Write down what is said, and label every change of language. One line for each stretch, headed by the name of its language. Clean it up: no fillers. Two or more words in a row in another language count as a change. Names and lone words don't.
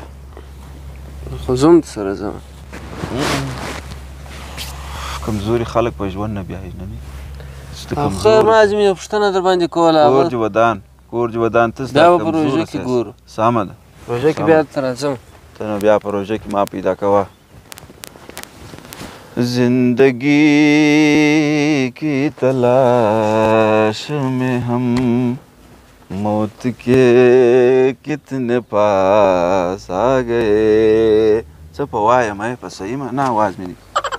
Pashto: خو زه هم سره ځم کمزوري خلک په ژوند نه بیایي نه خیر ما ځم یو پوښتنه در باندې کوله کور جودان ته بیا به په روژه کې ګورو سمه ده روژه کې بیا درته راځم ته نو بیا په روژه کې ما پیدا کوه
Urdu: زندگی کی تلاش میں ہم موت کے کتنے پاس آ گئے
Pashto: څه په وایم په صحیح نه آواز مې